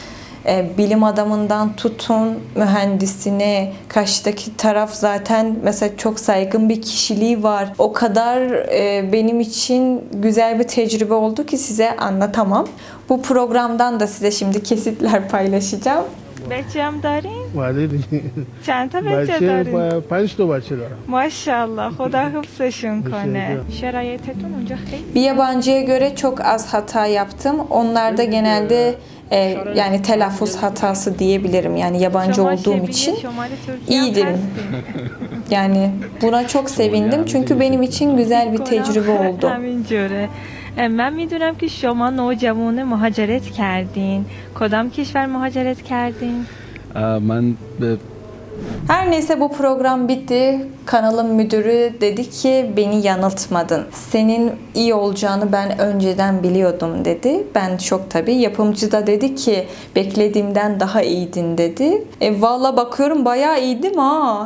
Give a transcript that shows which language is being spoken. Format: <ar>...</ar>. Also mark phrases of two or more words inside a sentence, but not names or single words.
<tr>Bilim adamından tutun mühendisine, karşıdaki taraf zaten mesela çok saygın bir kişiliği var. O kadar benim için güzel bir tecrübe oldu ki size anlatamam. Bu programdan da size şimdi kesitler paylaşacağım.</tr> <fa>بچه هم دارین؟ بله دیگه چند تا بچه بچه دارین؟ 5 تا بچه دارم ماشاءالله خدا حفظشون کنه</fa> <tr>Teşekkür.</tr> <fa>شرایطتون اونجا خیلی</fa> <tr>Bir yabancıya göre çok az hata yaptım. Onlarda genelde yani telaffuz hatası diyebilirim. Yani yabancı</tr> <fa>شما</fa> <tr>olduğum</tr> <fa>شبیه</fa> <tr>için</tr> <fa>شمال ترکیه هم</fa> <tr>iyiydim.</tr> <fa>هستین.</fa> <tr>Yani buna çok sevindim. Çünkü benim için güzel bir tecrübe oldu.</tr> <fa>همینجوره من میدونم که شما نوجوان مهاجرت کردین کدام کشور مهاجرت کردین؟ من به</fa> <tr>Her neyse bu program bitti. Kanalın müdürü dedi ki beni yanıltmadın. Senin iyi olacağını ben önceden biliyordum dedi. Ben şok tabii. Yapımcı da dedi ki beklediğimden daha iyiydin dedi. Valla bakıyorum bayağı iyiydim ha.</tr>